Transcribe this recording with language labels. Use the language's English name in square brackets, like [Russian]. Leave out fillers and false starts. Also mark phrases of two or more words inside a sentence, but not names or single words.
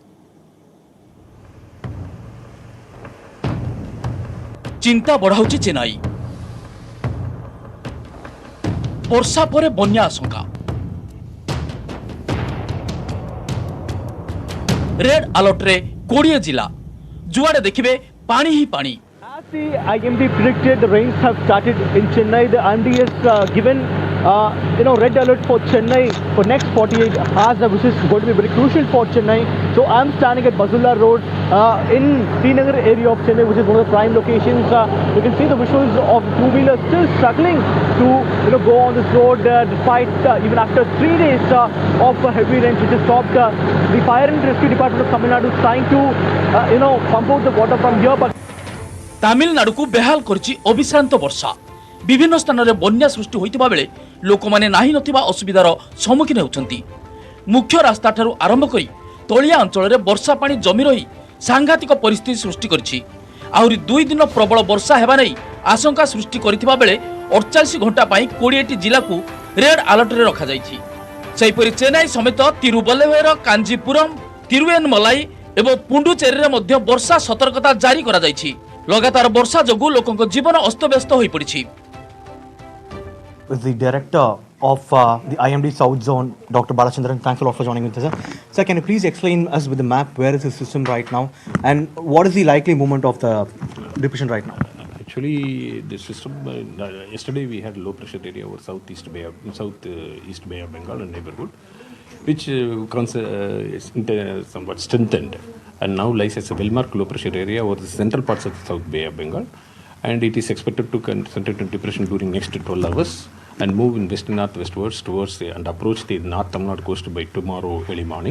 [Odia] ଚିନ୍ତା ବଢ଼ାଉଛି ଚେନ୍ନାଇ। ବର୍ଷା ପରେ ବନ୍ୟା ଆଶଙ୍କା। [English] red alert [Odia] ରେ 20 ଜିଲ୍ଲା। ଯୁଆଡ଼େ ଦେଖିବେ ପାଣି ହିଁ ପାଣି। [English] As the IMD predicted, the rains have started in Chennai. The IMD has given, red alert for Chennai for next 48 hours, which is going to be very crucial for Chennai. So I'm standing at Bazulla Road in Srinagar area of Chennai, which is one of the prime locations. You can see the visuals of two-wheelers still struggling to go on this road despite even after 3 days of heavy rains, which has stopped. The Fire and Rescue Department of Tamil Nadu is trying to pump out the water from here, but [Odia] ତାମିଲନାଡୁ କୁ ବେହାଲ କରୁଛି ଅବିଶ୍ରାନ୍ତ ବର୍ଷା। ବିଭିନ୍ନ ସ୍ଥାନ ରେ ବନ୍ୟା ସୃଷ୍ଟି ହୋଇଥିବା ବେଳେ ଲୋକ ମାନେ ନାହିଁ ନଥିବା ଅସୁବିଧାର ସମ୍ମୁଖୀନ ହେଉଛନ୍ତି। ମୁଖ୍ୟ ରାସ୍ତା ଠାରୁ ଆରମ୍ଭ କରି ତଳିଆ ଅଞ୍ଚଳ ରେ ବର୍ଷା ପାଣି ଜମି ରହି ସାଙ୍ଘାତିକ ପରିସ୍ଥିତି ସୃଷ୍ଟି କରୁଛି। ଆହୁରି 2 ଦିନ ପ୍ରବଳ ବର୍ଷା ହେବା ନେଇ ଆଶଙ୍କା ସୃଷ୍ଟି କରୁଥିବା ବେଳେ 48 ଘଣ୍ଟା ପାଇଁ 20 ଜିଲ୍ଲା କୁ [English] red alert [Odia] ରେ ରଖା ଯାଇଛି। ସେହିପରି ଚେନ୍ନାଇ ସମେତ ତିରୁବଲ୍ଲୁବର, କାଞ୍ଜୀପୁରମ, ତିରୁବେନ୍ମଲାଇ ଏବଂ ପୁଡୁଚେରୀ ରେ ମଧ୍ୟ ବର୍ଷା ସତର୍କତା ଜାରି କରା ଯାଇଛି। ଲଗାତାର ବର୍ଷା ଯୋଗୁଁ ଲୋକଙ୍କ ଜୀବନ ଅସ୍ତବ୍ୟସ୍ତ ହୋଇ ପଡ଼ିଛି। [English] The director of the IMD South Zone, Dr. Balachandran, thanks a lot for joining with us. Sir, can you please explain us with the map where is the system right now and what is the likely movement of the depression right now? Actually, the system yesterday we had low pressure area over southeast Bay of Bengal and neighborhood, which is somewhat strengthened, and now lies as a well-marked low pressure area over the central parts of the South Bay of Bengal, and it is expected to concentrate in depression during next 12 hours and move in west-northwestwards towards and approach the North Tamil Nadu coast by tomorrow early morning.